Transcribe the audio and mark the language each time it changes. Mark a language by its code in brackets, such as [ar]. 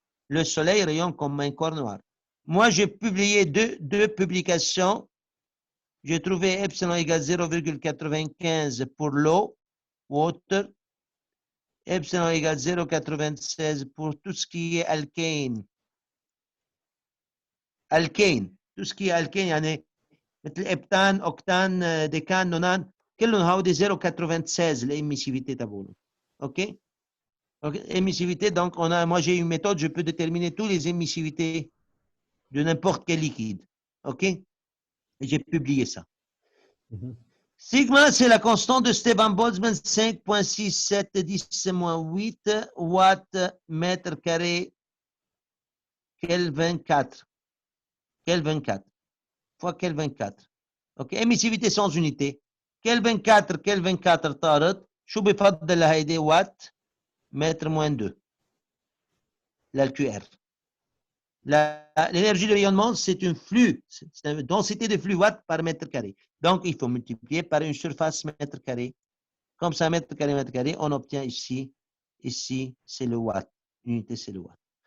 [fr] Le soleil rayonne comme un corps noir. Moi, j'ai publié deux publications j'ai trouvé epsilon égale 0,95 pour l'eau, water. Epsilon égale 0,96 pour tout ce qui est alkane. Alkane, tout ce qui est alkane, [ar] يعني مثل ابتان اوكتان ديكان نونان كلهم هودي 0,96 l'émissivité تبعهم. [fr] OK? Donc, émissivité, donc moi j'ai une méthode, je peux déterminer toutes les émissivités de n'importe quel liquide. OK? Et j'ai publié ça. Mhm. Sigma, c'est la constante de Steban-Boltzmann, 5,6710-8 watts mètre carré Kelvin 4. Kelvin 4 fois Kelvin 4. OK? émissivité sans unité. [ar] Kelvin 4 طارت. شو بفضل هيدي وات متر moins 2. [fr] La QR. L'énergie de rayonnement, c'est un flux, c'est une densité de flux watts par mètre carré. Donc, il faut multiplier par une surface mètre carré. Comme ça, mètre carré, on obtient ici, c'est le watt. L'unité, c'est le watt.